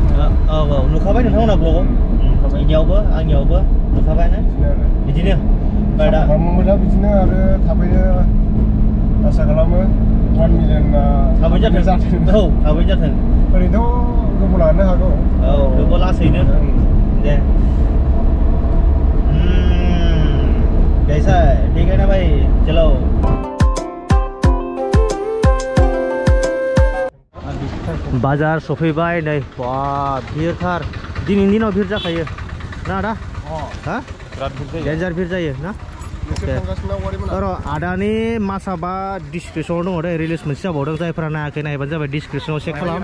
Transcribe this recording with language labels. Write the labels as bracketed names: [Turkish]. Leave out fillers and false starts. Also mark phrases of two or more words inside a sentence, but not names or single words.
[Bodo] औ नुखाबाय नोंथांमोना ब्लगाव इनियावबो आंनियावबो नुखाबायानो बिदिनो खालामोब्ला बिदिनो आरो थाबैनो आसा खालामो 1 मिलियन थाबैनो जाथों औ थाबैनो जाथों ओरैनोथ' गोबाव लानो हागौ औ गोबाव लासैनो दे [Hindi] कैसा ठीक है ना भाई चलो बाजार [Bodo] सफैबाय नै बा भिरथार दिनैनि दिनाव भिर जाखायो ना आदा हा डेन्जार भिर जायो ना र' आदानि मासाबा डिसक्रिपसनाव दङ दे रिलिज मोनसे जाबावदों जायफोरा नायाखै नायबानो जाबाय डिसक्रिपसनाव चेक खालाम